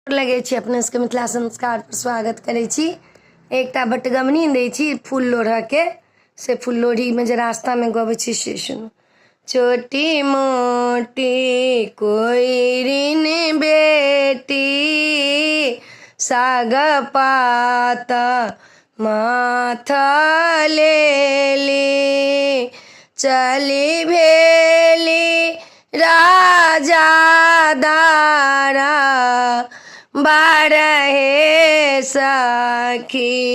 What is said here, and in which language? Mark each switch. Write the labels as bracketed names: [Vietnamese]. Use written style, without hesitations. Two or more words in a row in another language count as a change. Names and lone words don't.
[Maithili] लगे छी अपने सबके मिथिला संस्कार पर स्वागत करे छी। एकटा बटगमनी दै छी फूल लोढ़ के, से फूल लोढ़ी में जे रास्ता में गबै छी से सुनू। छोटी मोटी कोइरिन बेटी साग पात माथा लेली, चली भेली राजा दारा बारहे सखी,